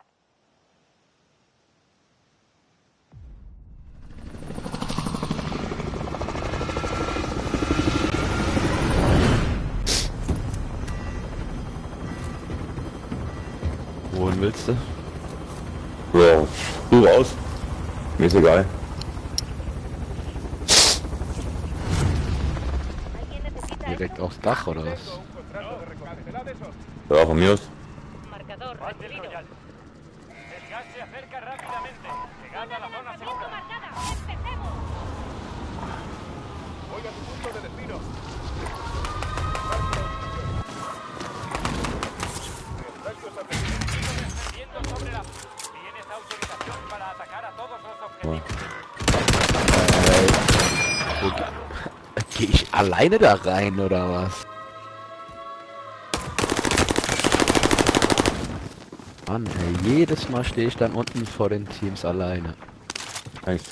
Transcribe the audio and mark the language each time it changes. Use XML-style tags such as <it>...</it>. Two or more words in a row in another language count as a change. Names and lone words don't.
<de>Wohin willst du? Ja, du raus. Mir ist egal. Direkt aufs Dach oder was? Ja, von mir aus.</de> <es>Marcador Bate el recibido. Royal. El gas se acerca rápidamente. Llegad a la zona segura. Marcada. ¡Empecemos! Voy a tu punto de destino. Descendiendo sobre la... Tienes autorización para atacar a todos los objetivos.</es> <de>Geh ich alleine da rein oder was? Mann, ey, jedes Mal stehe ich dann unten vor den Teams alleine. Echt?</de>